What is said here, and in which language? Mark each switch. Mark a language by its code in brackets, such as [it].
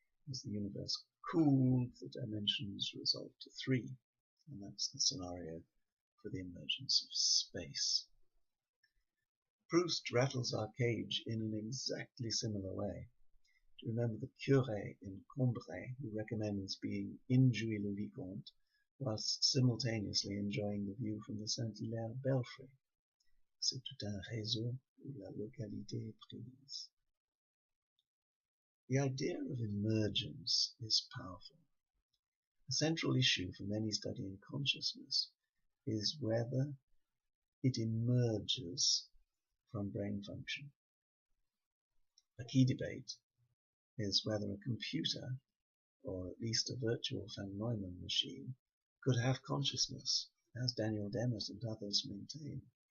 [en] As the universe cooled, the dimensions resolved to 3, and that's the scenario for the emergence of space. Proust rattles our cage in an exactly similar way. Do you remember the curé in Combray who recommends being in Jouy le Vicomte whilst simultaneously enjoying the view from the Saint-Hilaire belfry? [fr] C'est tout un réseau où la localité est prise. [en] The idea of emergence is powerful. A central issue for many studying consciousness is whether it emerges from brain function. A key debate is whether a computer, or at least a virtual van Neumann machine, could have consciousness, as Daniel Dennett and others maintain.